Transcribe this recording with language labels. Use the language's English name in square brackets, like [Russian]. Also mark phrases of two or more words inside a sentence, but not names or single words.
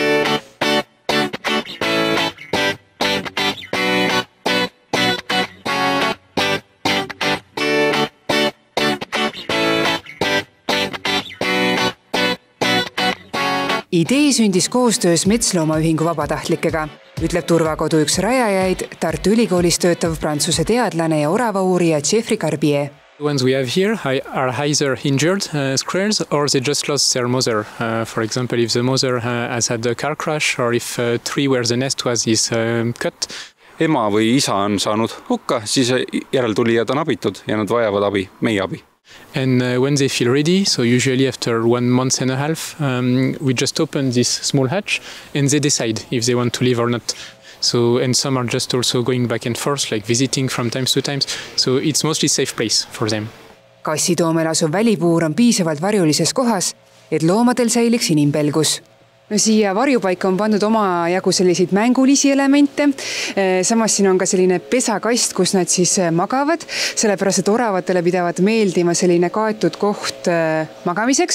[Estonian] Idee sündis koostöös Metsloomaühingu vabatahtlikega, ütleb turvakodu üks rajajaid Tartu Ülikoolis töötav prantsuse teadlane ja oravauurija Jeffrey Carbier. [English] The ones we have here are either injured squirrels or they just lost their mother. For example, if the mother has had a car crash or if a tree where the nest was is cut. [Estonian] Ema või isa on saanud hukka, siis järeltulijad on abitud ja nad vajavad abi, meie abi. [English] And when they feel ready, so usually after 1 month and a half, we just open this small hatch and they decide if they want to live or not. So, and some are just also going back and forth, like visiting from time to time. So it's mostly safe place for them. [Estonian] Kassitoomel asuv välipuur on piisavalt varjulises kohas, et loomadel säiliks inimpelgus. No siia varjupaika on pandud oma jagu selliseid mängulisi elemente. Samas siin on ka selline pesakast, kus nad siis magavad, sellepärast et oravatele pidavat meeldima selline kaetud koht magamiseks.